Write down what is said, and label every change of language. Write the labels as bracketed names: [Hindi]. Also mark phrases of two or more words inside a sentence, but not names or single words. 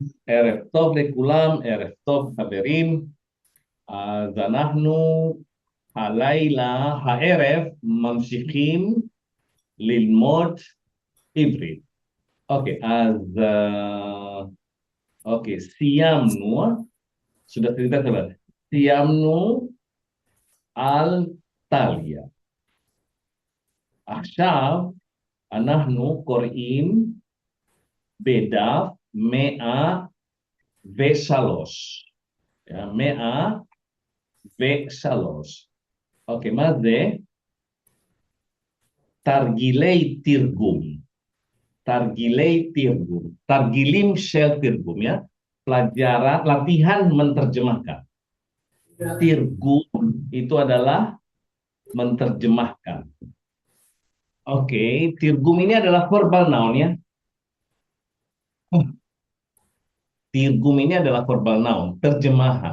[Hebrew] ערב טוב לכולם, ערב טוב חברים. אז אנחנו הערב ממשיכים ללמוד עברית. [Indonesian] Oke, oke, סיימנו, sudah cerita coba. [Hebrew] סיימנו על טליה. עכשיו אנחנו קוראים בדף 103. [Indonesian] Ya, 103. Oke, [Hebrew] מה זה? תרגילי תרגום. תרגילי תרגום. תרגילים של תרגום ya. [Indonesian] Pelajaran latihan menerjemahkan. Tirgum itu adalah menerjemahkan. Oke, tirgum ini adalah [English] verbal noun [Indonesian] ya. Tirgum ini adalah [English] verbal noun, [Indonesian] terjemahan.